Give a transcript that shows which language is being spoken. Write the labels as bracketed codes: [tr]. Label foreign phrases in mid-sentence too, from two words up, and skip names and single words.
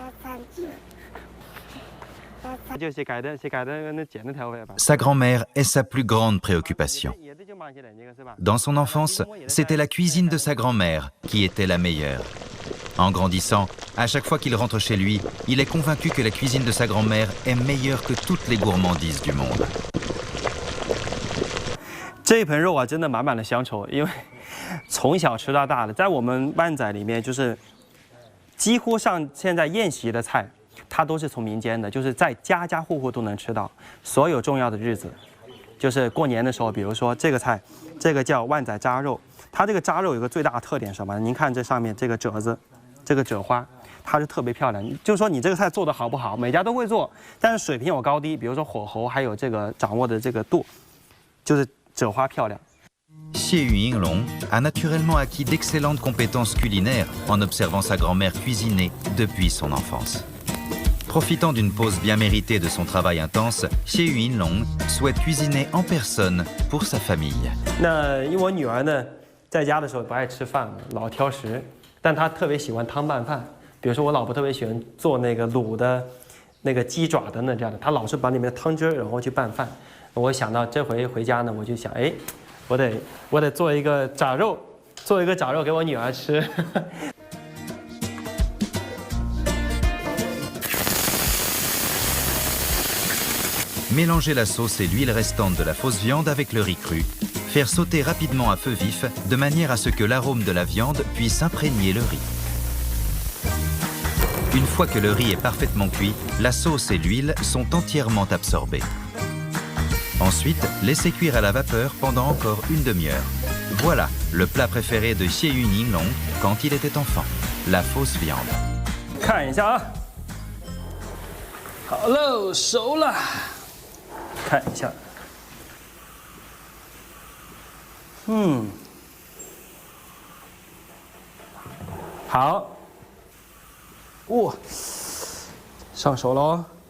[fr] Sa grand-mère est sa plus grande préoccupation. Dans son enfance, c'était la cuisine de sa grand-mère qui était la meilleure. En grandissant, à chaque fois qu'il rentre chez lui, il est convaincu que la cuisine de sa grand-mère est meilleure que toutes les gourmandises du monde. [zh] 这一盆肉啊，真的满满的乡愁，因为从小吃到大的，在我们湾仔里面就是几乎上现在宴席的菜，它都是从民间的，就是在家家户户都能吃到。所有重要的日子，就是过年的时候，比如说这个菜，这个叫万仔扎肉，它这个扎肉有个最大的特点是什么？您看这上面这个褶子，这个褶花。它是特别漂亮，就是说你这个菜做得好不好，每家都会做，但是水平有高低，比如说火候还有这个掌握的这个度，就是褶花漂亮。 [fr] Xie Yinglong a naturellement acquis d'excellentes compétences culinaires en observant sa grand-mère cuisiner depuis son enfance. Profitant d'une pause bien méritée de son travail intense, Xie Yinglong souhaite cuisiner en personne pour sa famille. [zh] 那因为我女儿呢，在家的时候不爱吃饭，老挑食，但她特别喜欢汤拌饭。比如说我老婆特别喜欢做那个卤的，那个鸡爪等等这样的，她老是把里面的汤汁然后去拌饭。我想到这回回家呢，我就想，哎，我得做一个炸肉，给我女儿吃。 [fr] Mélanger la sauce et l'huile restante de la fausse viande avec le riz cru. Faire sauter rapidement à feu vif de manière à ce que l'arôme de la viande puisse imprégner le riz. Une fois que le riz est parfaitement cuit, la sauce et l'huile sont entièrement absorbées. Ensuite, laissez cuire à la vapeur pendant encore une demi-heure. Voilà le plat préféré de Xie Yinglong quand il était enfant, la fausse viande. [zh] 看一下啊，好喽，熟了。看一下，好。哇，上手喽！